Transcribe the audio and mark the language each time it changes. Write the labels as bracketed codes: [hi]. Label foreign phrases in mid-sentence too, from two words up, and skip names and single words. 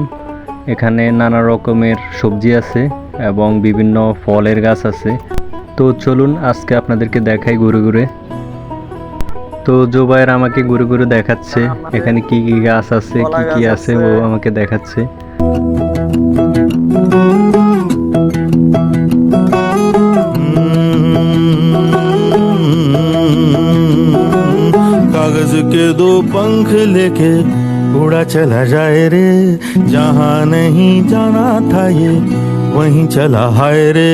[bn] এখানে নানা রকমের সবজি আছে এবং বিভিন্ন ফলের গাছ আছে। তো চলুন আজকে আপনাদেরকে দেখাই ঘুরে ঘুরে। তো জোবায়ের আমাকে ঘুরে ঘুরে দেখাচ্ছে এখানে কি কি গাছ আছে, কি কি আছে ও আমাকে দেখাচ্ছে। [hi] कागज के दो पंख लेके उड़ा चला जाए रे, जहाँ नहीं जाना था ये वहीं चला हाय रे।